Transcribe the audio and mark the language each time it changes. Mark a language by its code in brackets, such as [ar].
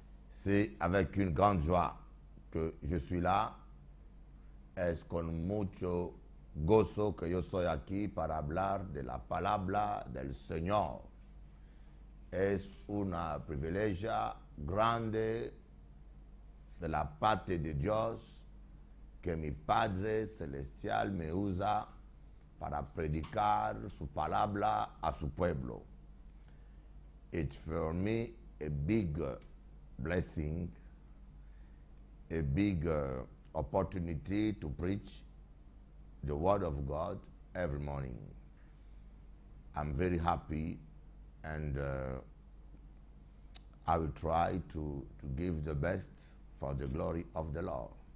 [fr] C'est avec une grande joie que je suis là. [es] Es con mucho gozo que yo soy aquí para hablar de la palabra del Señor. Es una privilegia grande de la parte de Dios que mi Padre Celestial me usa para predicar su palabra a su pueblo. [en] It's for me a big blessing, a big opportunity to preach the Word of God every morning. I'm very happy and I will try to give the best for the glory of the Lord.